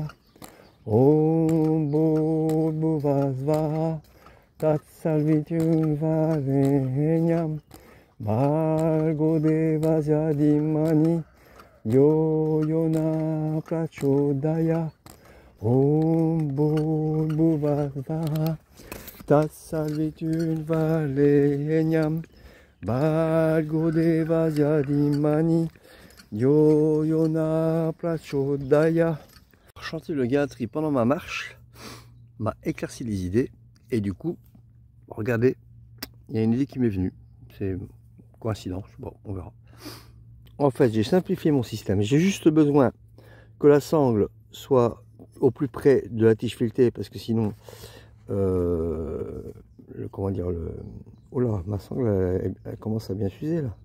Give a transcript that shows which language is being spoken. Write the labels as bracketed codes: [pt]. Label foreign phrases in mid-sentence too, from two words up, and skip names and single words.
[sa] ॐ भूर्भुवस्वः तत्सवितुर्वरेण्यं भर्गो देवस्य धीमहि यो योन प्रचोदय. ॐ भूर्भुवस्वः तत्सवितुर्वरेण्यं भर्गो देवस्य धीमहि यो योन प्रचोदय. [fr] Chanter le Gayatri pendant ma marche m'a éclairci les idées et du coup, regardez, il y a une idée qui m'est venue. C'est coïncidence, bon, on verra. En fait, j'ai simplifié mon système. J'ai juste besoin que la sangle soit au plus près de la tige filetée parce que sinon, comment dire, oh là, ma sangle, elle commence à bien s'user là.